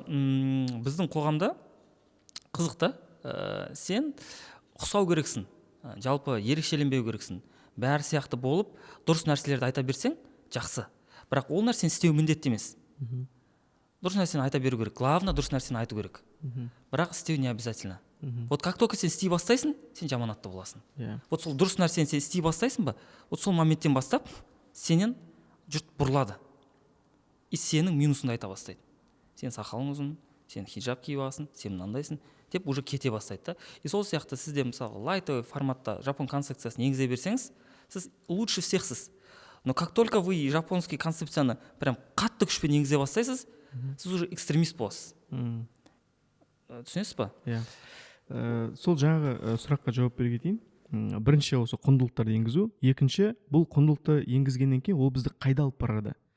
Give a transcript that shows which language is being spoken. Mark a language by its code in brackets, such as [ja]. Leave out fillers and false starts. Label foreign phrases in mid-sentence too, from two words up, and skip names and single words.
[kk] Біздің қоғамда қызық та, сен ұқсау керексің, жалпы ерекшеленбеу керексің. Бәрі сияқты болып, дұрыс нәрселерді айта берсең, жақсы. Бірақ ол нәрсені істеу міндетті емес. Дұрыс нәрсені айта беру керек. Главное, дұрыс нәрсені айту керек. Бірақ істеу [ru] не обязательно. Вот как только [kk] сен істей бастайсың, сен жаманатты боласың. Вот сол дұрыс нәрсені сен істей бастайсың ба, вот сол моменттен бастап сенен жұрт бұрылады. И сенің минусыңды айта бастайды. Сен сақалың ұзын, сен хиджаб киіп аласың, сен мынандайсың деп уже кете бастайды да. И сол сияқты сізде мысалы лайтовый форматта жапон концепциясын енгізе берсеңіз, сіз [ru] лучше всехсіз. Но как только вы жапонский [kk] концепцияны прям қатты күшпен енгізе бастайсыз, сіз уже экстремист боласыз. Түсінесіз ба? Иә. Сол жаңағы сұраққа жауап бере кетейін. Бірінші осы құндылықтарды енгізу, екінші бұл құндылықты енгізгеннен кейін ол бізді қайда алып барады.